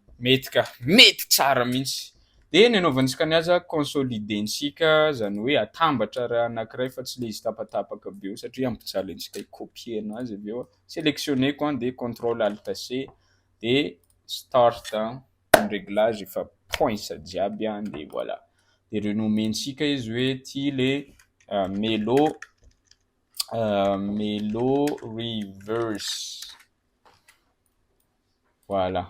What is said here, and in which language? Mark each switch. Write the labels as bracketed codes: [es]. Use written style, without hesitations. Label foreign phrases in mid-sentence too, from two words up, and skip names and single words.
[mg] mety tsara mihitsy. De ny anaovantsika ny aza consolidentsika zany hoe atambatra raha anankiray fa tsy le izy tapatapaka be io satria ampijaly antsika hikopie anazy avy eo [fr] sélectionner quoi de contrôle alt C [mg] de start ny réglage efa points jiaby de voilà. De renomentsika izy hoe ty le Melo reverse. Voilà.